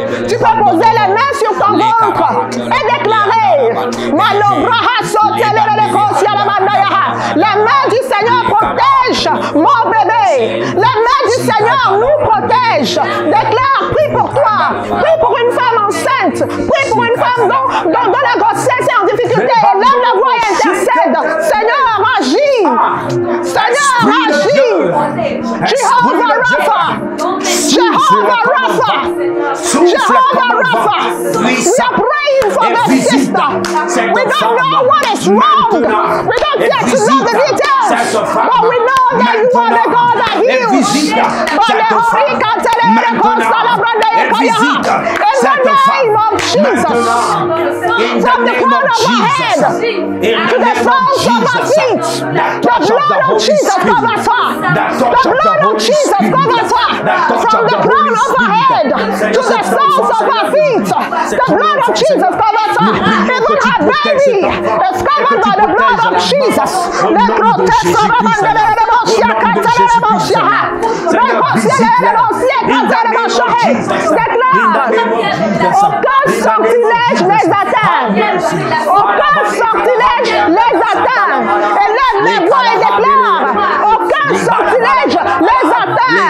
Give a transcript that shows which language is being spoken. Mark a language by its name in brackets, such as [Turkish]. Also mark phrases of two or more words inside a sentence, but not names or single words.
[French] Tu peux poser les mains sur ton ventre et déclarer: les mains du Seigneur protègent mon bébé. Les mains du Seigneur nous protègent. Déclare, prie pour toi. Prie pour une femme enceinte. Prie pour une femme dont la grossesse est en difficulté. Élève la voix et intercède. Seigneur, agis. Seignor, agis. Jehovah Rapha. Jehovah Rapha. Jehovah Rapha. [English] We are praying for that sister. We don't know what is wrong. We don't get to know the details. But we know that you are the God that heals. In the name of Jesus. From the crown of her head to the soles of her feet. The blood of Jesus covers her. The blood of Jesus covers her. From the crown of her head to the soles of her feet. The blood of Jesus covers her. Even her baby is covered by the blood of Jesus. [French] Déclare, aucun sortilège les atteint. Aucun sortilège les atteint. Élève les voix et déclare, aucun sortilège les atteint.